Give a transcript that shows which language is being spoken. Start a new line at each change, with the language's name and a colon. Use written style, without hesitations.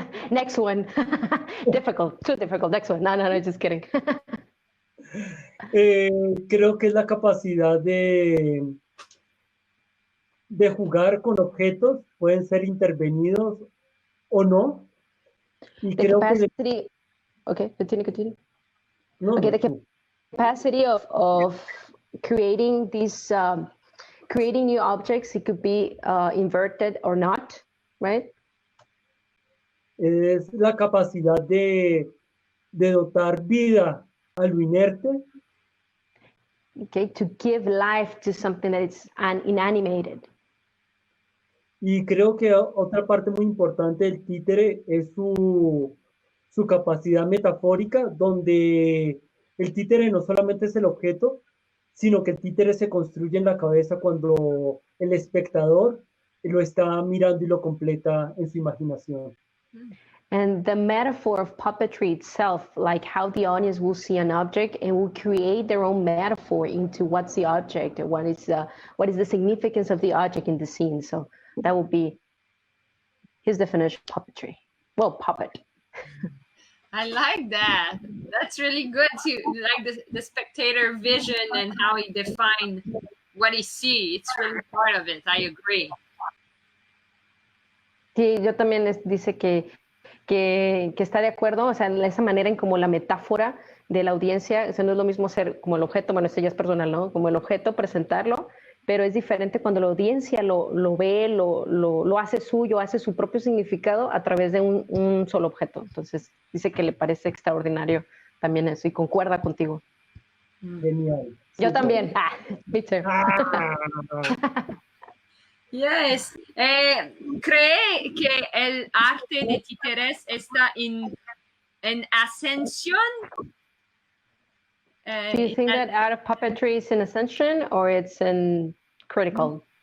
English: Next one. Difficult. Too difficult. Next one. No, just kidding.
Spanish: Creo que es la capacidad de jugar con objetos, pueden ser intervenidos o no. Y
English: The
Spanish: creo
English: capacity. Okay, continue. No, Okay, no, the capacity of creating these, creating new objects. It could be inverted or not, right?
Spanish: es la capacidad de dotar vida a lo inerte
English: Okay, to give life to something that is inanimated.
Spanish: y creo que otra parte muy importante del títere es su capacidad metafórica, donde el títere no solamente es el objeto, sino que el títere se construye en la cabeza cuando el espectador lo está mirando y lo completa en su imaginación.
English: And the metaphor of puppetry itself, like how the audience will see an object and will create their own metaphor into what's the object and what is the significance of the object in the scene. So that would be his definition of puppetry. Well, puppet. I like that. That's really good too. Like the spectator vision and how he defined what he sees. It's really part of it. I agree.
Spanish: Sí, yo también dice que está de acuerdo, o sea, esa manera en como la metáfora de la audiencia, o sea, no es lo mismo ser como el objeto, bueno, esto ya es personal, ¿no? Como el objeto, presentarlo, pero es diferente cuando la audiencia lo ve, lo hace suyo, hace su propio significado a través de un solo objeto. Entonces, dice que le parece extraordinario también eso y concuerda contigo. Genial. Yo también.
English: Me too. Yes.
Spanish: ¿Cree que el arte de Titeres está en ascensión?
English: Do you think that art of puppetry is in ascension or it's in critical?